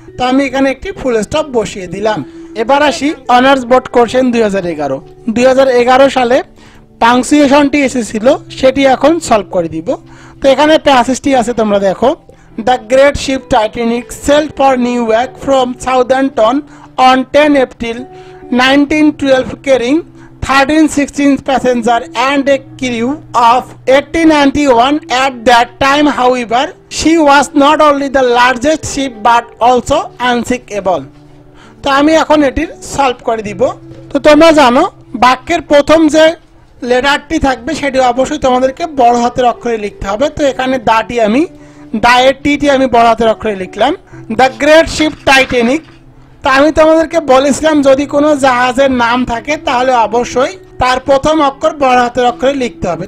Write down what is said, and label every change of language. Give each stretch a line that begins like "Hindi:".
Bangla: তো আমি এখানে একটি ফুল স্টপ বসিয়ে দিলাম। এবার আসি অনার্স বোর্ড কোশ্চেন 2011 সালে পাংচুয়েশনটি এসেছিল, সেটি এখন সলভ করে দিব। তো এখানে প্যাসেজটি আছে, তোমরা দেখো।
English: The great ship Titanic sailed for New York from Southampton on 10 April 1912 carrying 1316 passengers and a crew of 1891. At that time, however, she was not only the largest ship but also unsinkable.
Bangla: তো আমি এখন এটির solve করে দিব। তো তোমরা জানো বাক্যের প্রথম যে লেটারটি থাকবে সেটি অবশ্যই তোমাদেরকে বড় হাতের অক্ষরে লিখতে হবে। তো এখানে দায়ের টিটি আমি বড় হাতের অক্ষরে লিখলাম। The great sheep Titanic. তো আমি তোমাদেরকে বলেছিলাম যদি কোনো জাহাজের নাম থাকে তাহলে অবশ্যই তার প্রথম অক্ষর বড় হাতের অক্ষরে লিখতে হবে।